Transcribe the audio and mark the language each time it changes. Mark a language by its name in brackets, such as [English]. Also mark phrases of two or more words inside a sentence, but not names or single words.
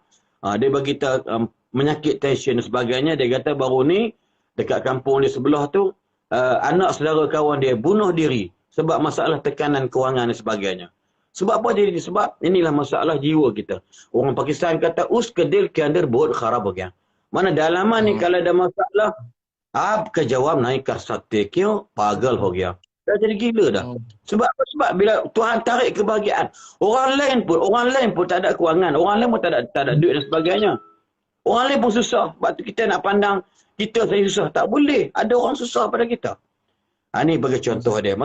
[Malay] Dia bagi kita menyakit tension dan sebagainya. Dia kata baru ni dekat kampung dia sebelah tu, anak saudara kawan dia bunuh diri sebab masalah tekanan kewangan dan sebagainya. Sebab apa jadi? Sebab inilah masalah jiwa kita. Orang Pakistan kata [Urdu] اس کا دل کے اندر بہت خراب ہو گیا. [Malay] Mana dalaman ni kalau ada masalah, [Urdu] آپ کا جواب نہیں کر سکتے کیوں پاگل ہو گیا. [Malay] Dah jadi gila dah. Sebab apa? Sebab bila Tuhan tarik kebahagiaan, orang lain pun tak ada kewangan, orang lain pun tak ada duit dan sebagainya. Orang lain pun susah. Sebab tu kita nak pandang kita saja susah, tak boleh. Ada orang susah pada kita. Ini bagi contoh dia.